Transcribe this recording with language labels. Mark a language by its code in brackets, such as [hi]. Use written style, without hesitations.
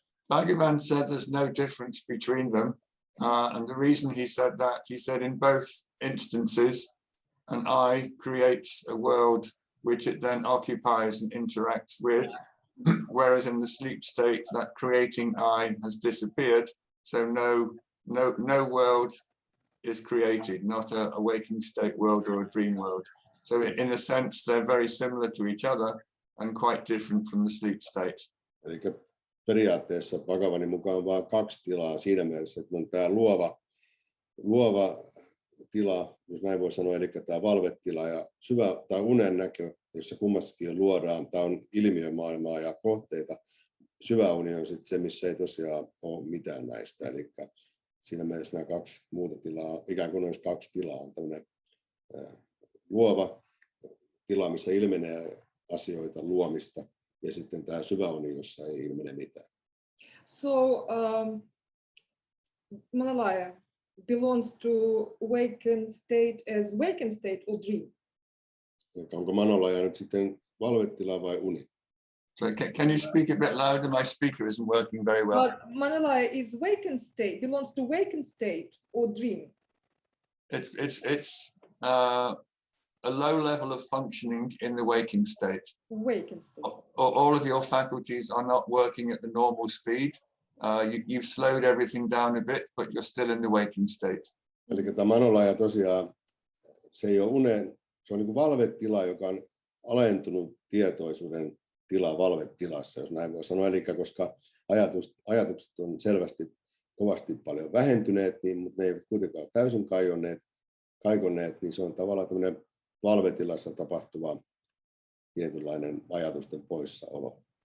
[en] Bhagavan said there's no difference between them. And the reason he said that, he said in both instances, an I creates a world which it then occupies and interacts with, whereas in the sleep state, that creating I has disappeared. So no world is created, not a waking state world or a dream world. So in a sense, they're very similar to each other and quite different from the sleep state. [fi] Eli periaatteessa Bhagavanin mukaan on vain 2 tilaa siinä mielessä, että on tämä luova tila, jos näin voi sanoa, eli tämä valvetila ja syvä tai unen näkö, jossa kummassakin luodaan, tämä on ilmiömaailmaa ja kohteita. Syvä uni on sitten se, missä ei tosiaan ole mitään näistä, eli siinä mielessä nämä 2 muuta tilaa, ikään kuin olisi 2 tilaa, on tämmöinen luova tila, missä ilmenee asioita luomista, ja sitten tämä syvä uni, jossa ei ilmene mitään. [en] So manolaya belongs to waken state as waken state or dream? [fi] Onko manolaya nyt sitten valvetila vai uni? [en] So can you speak a bit louder? My speaker isn't working very well. Manolaya is waken state, belongs to waken state or dream? It's a low level of functioning in the waking state. Waking state. All of your faculties are not working at the normal speed. You've slowed everything down a bit, but you're still in the waking state. [fi] Eli tämä manolaya tosiaan, se ei ole unen, se on niin kuin valvetila, joka on alentunut tietoisuuden tila valvetilassa, jos näin voi sanoa. Eli koska ajatukset on selvästi kovasti paljon vähentyneet, niin, mutta ne eivät kuitenkaan ole täysin kaikonneet, niin se on tavallaan tämmöinen valvetilassa tapahtuva tietynlainen ajatusten poissaolo.